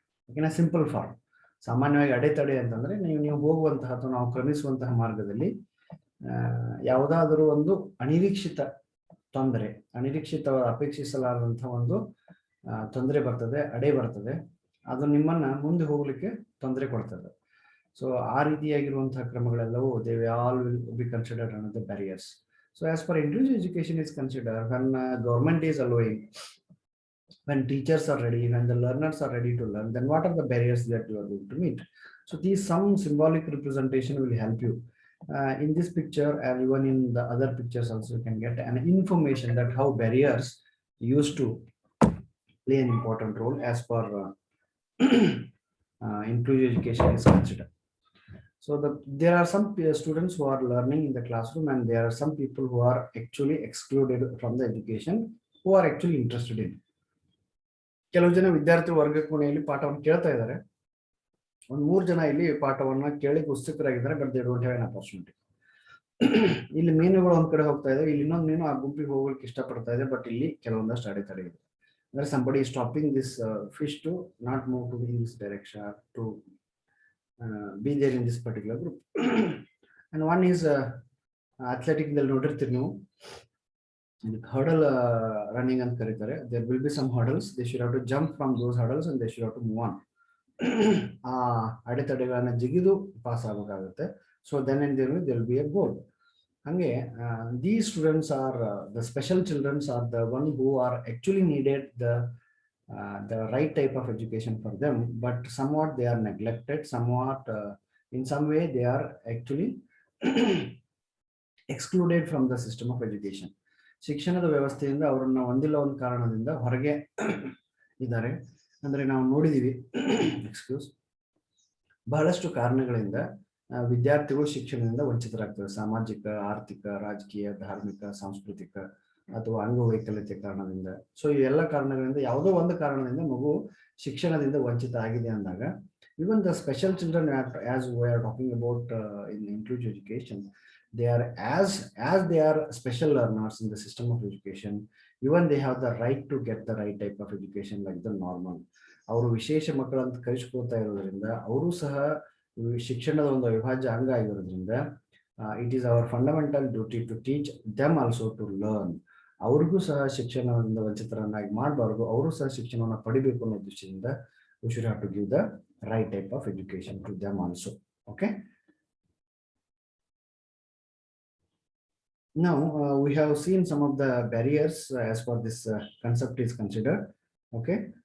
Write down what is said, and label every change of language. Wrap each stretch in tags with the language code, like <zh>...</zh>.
<en>In a simple form,</en> <kn>ಸಾಮಾನ್ಯವಾಗಿ ಅಡೆತಡೆ ಅಂತಂದ್ರೆ ನೀವು ಹೋಗುವಂತಹ ಅಥವಾ ನಾವು ಕ್ರಮಿಸುವಂತಹ ಮಾರ್ಗದಲ್ಲಿ ಯಾವುದಾದರೂ ಒಂದು ಅನಿರೀಕ್ಷಿತ ತೊಂದರೆ, ಅನಿರೀಕ್ಷಿತ ಅಪೇಕ್ಷಿಸಲಾದಂತಹ ಒಂದು ತೊಂದರೆ ಬರ್ತದೆ, ಅಡೆ ಬರ್ತದೆ, ಅದು ನಿಮ್ಮನ್ನ ಮುಂದೆ ಹೋಗ್ಲಿಕ್ಕೆ ತೊಂದರೆ ಕೊಡ್ತದೆ. ಸೊ ಆ ರೀತಿಯಾಗಿರುವಂತಹ ಕ್ರಮಗಳೆಲ್ಲವೂ</kn> <en>they all will be considered under the barriers. So as for inclusive education is considered, when government is allowing, when teachers are ready, when the learners are ready to learn, then what are the barriers that you are going to meet? So these some symbolic representation will help you. In this picture and even in the other pictures also you can get an information that how barriers used to play an important role as per inclusive education is considered. So there are some students who are learning in the classroom and there are some people who are actually excluded from the education who are actually interested in.</en> <kn>ಕೆಲವು ಜನ ವಿದ್ಯಾರ್ಥಿ ವರ್ಗ ಕೋಣೆಯಲ್ಲಿ ಪಾಠವನ್ನು ಕೇಳ್ತಾ ಇದ್ದಾರೆ, ಒಂದು 3 ಜನ ಇಲ್ಲಿ ಪಾಠವನ್ನ ಕೇಳಿಕ್ಕೆ ಉತ್ಸುಕರಾಗಿದ್ದಾರೆ,</kn> <en>But they don't have an opportunity.</en> <kn>ಇಲ್ಲಿ ಮೀನುಗಳು ಒಂದ್ ಕಡೆ ಹೋಗ್ತಾ ಇದೆ, ಇಲ್ಲಿ ಇನ್ನೊಂದು ಮೀನು ಆ ಗುಂಪಿಗೆ ಹೋಗಲಿಕ್ಕೆ ಇಷ್ಟಪಡ್ತಾ ಇದೆ, ಬಟ್ ಇಲ್ಲಿ ಕೆಲವೊಂದಷ್ಟು ಅಡೆತಡೆ ಇದೆ.</kn> <en>Where somebody is stopping this fish to not move to this direction, to be there in this particular group. And one is athletic</en> <kn>ದಲ್ಲಿ ನೋಡಿರ್ತೀರಿ ನೀವು,</kn> <en>hurdle running</en> <kn>ಅಂತ ಕರೀತಾರೆ.</kn> <en>There will be some hurdles, they should have to jump from those hurdles and they should have to move on.</en> <kn>ಆ ಅಡೆತಡೆಗಳನ್ನ ಜಿಗಿದು pass ಆಗಬೇಕಾಗುತ್ತೆ.</kn> <en>So then and there will be a goal. Hange these students are the special children are the one who are actually needed the right type of education for them, but somewhat they are neglected, somewhat in some way they are actually excluded from the system of education.</en> <kn>ಶಿಕ್ಷಣದ ವ್ಯವಸ್ಥೆಯಿಂದ ಅವರನ್ನ ಒಂದಿಲ್ಲ ಒಂದು ಕಾರಣದಿಂದ ಹೊರಗೆ ಇದ್ದಾರೆ. ಅಂದ್ರೆ ನಾವು ನೋಡಿದೀವಿ, ಎಕ್ಸ್ಕ್ಯೂಸ್, ಬಹಳಷ್ಟು ಕಾರಣಗಳಿಂದ ವಿದ್ಯಾರ್ಥಿಗಳು ಶಿಕ್ಷಣದಿಂದ ವಂಚಿತರಾಗ್ತವೆ. ಸಾಮಾಜಿಕ, ಆರ್ಥಿಕ, ರಾಜಕೀಯ, ಧಾರ್ಮಿಕ, ಸಾಂಸ್ಕೃತಿಕ ಅಥವಾ ಅಂಗವೈಕಲ್ಯತೆ ಕಾರಣದಿಂದ. ಸೊ ಈ ಎಲ್ಲ ಕಾರಣಗಳಿಂದ ಯಾವುದೋ ಒಂದು ಕಾರಣದಿಂದ ಮಗು ಶಿಕ್ಷಣದಿಂದ ವಂಚಿತ ಆಗಿದೆ ಅಂದಾಗ,</kn> <en>even the special children as we are talking about in inclusive education, they are as they are special learners in the system of education, even they have the right to get the right type of education like the normal.</en> <kn>ಅವರು ವಿಶೇಷ ಮಕ್ಕಳು ಅಂತ ಕರೆಸ್ಕೊಳ್ತಾ ಇರೋದ್ರಿಂದ ಅವರು ಸಹ ಶಿಕ್ಷಣದ ಒಂದು ಅವಿಭಾಜ್ಯ ಅಂಗ ಆಗಿರೋದ್ರಿಂದ</kn> <en>It is our fundamental duty to teach them also to learn.</en> <kn>ಅವ್ರಿಗೂ ಸಹ ಶಿಕ್ಷಣದಿಂದ ವಂಚಿತರನ್ನಾಗಿ ಮಾಡಬಾರ್ದು, ಅವರು ಸಹ ಶಿಕ್ಷಣವನ್ನು ಪಡಿಬೇಕು ಅನ್ನೋ ದೃಷ್ಟಿಯಿಂದ</kn> <en>we should have to give the right type of education to them also. Okay, now we have seen some of the barriers as far this concept is considered. Okay,</en>